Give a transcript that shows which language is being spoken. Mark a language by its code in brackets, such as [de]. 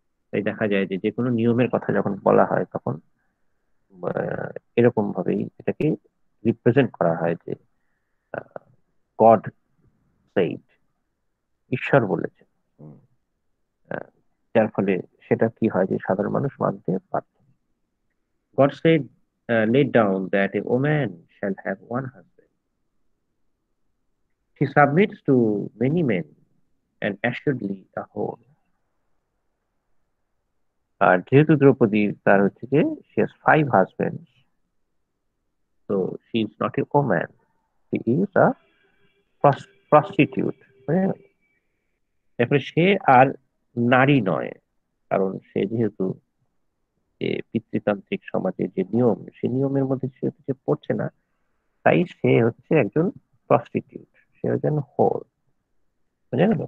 [bn] তাই দেখা যায় যে যে কোনো নিয়মের কথা যখন বলা হয়, তখন এরকম ভাবেই এটাকে রিপ্রেজেন্ট করা হয় যে [en] God said, [bn] ঈশ্বর বলেছেন। হুম, আহ, যার ফলে সেটা কি হয়, যে সাধারণ মানুষ মানতে বাধ্য। [en] God said laid down that a woman shall have one husband. She submits to many men and assuredly a whole. [bn] আর যেহেতু দ্রৌপদী, তার হচ্ছে যে [en] she has 5 husbands, so she is not a woman, she is a prostitute. [bn] তারপরে সে আর নারী নয়, কারণ সে যেহেতু যে পিতৃতান্ত্রিক সমাজের যে নিয়ম, সেই নিয়মের মধ্যে সে পড়ছে না, তাই সে হচ্ছে একজন প্রস্টিটিউট, সে একজন হোর। বোঝা গেল?